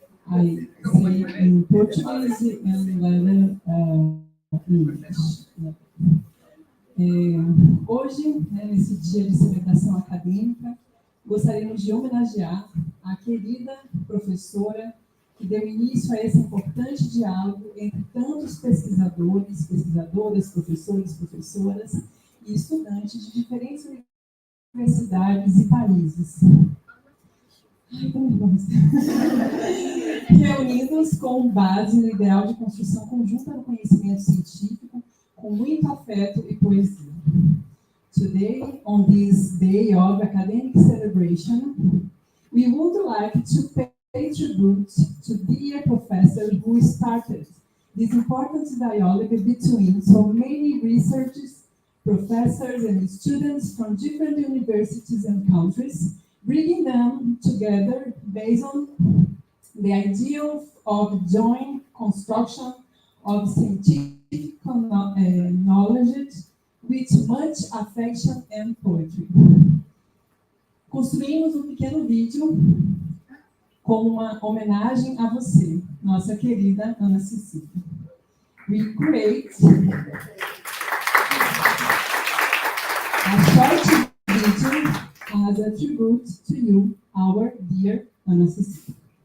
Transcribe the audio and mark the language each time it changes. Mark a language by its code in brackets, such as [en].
[en] I say in Portuguese and then English. [pt] Hoje, nesse dia de celebração acadêmica, gostaríamos de homenagear a querida professora que deu início a esse importante diálogo entre tantos pesquisadores, pesquisadoras, professores, professoras e estudantes de diferentes universidades e países. Reunidos com base no ideal de construção conjunta do conhecimento científico, com muito afeto e poesia. [en] Today, on this day of academic celebration, we would like to pay tribute to the dear professor who started this important dialogue between so many researchers, professors, and students from different universities and countries, bringing them together based on the ideal of joint construction of scientific knowledge with much affection and poetry. [pt] Construímos pequeno vídeo como uma homenagem a você, nossa querida Ana Cecília. [en] We create a short video as a tribute to you, our dear Ana Cecília.